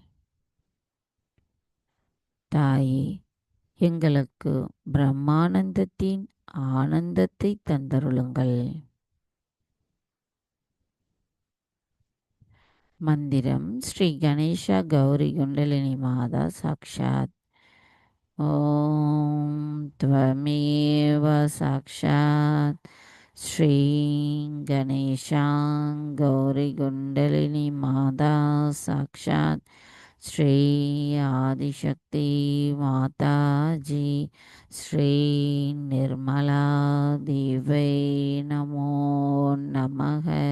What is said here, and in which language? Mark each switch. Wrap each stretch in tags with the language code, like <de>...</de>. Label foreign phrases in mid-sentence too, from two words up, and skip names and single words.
<ta>தாயே, எங்களுக்கு பிரம்மானந்தத்தின் ஆனந்தத்தை தந்தருளுங்கள்.</ta> <sa>मन्त्रम् श्री गणेशा गौरी कुण्डलिनी माता साक्षात्. ஓம் त्वमेव साक्षात् श्री गणेशां गौरी कुण्डलिनी माता साक्षात् श्री आदिशक्ति माताजी श्री निर्मला देवै नमो नमक.</sa>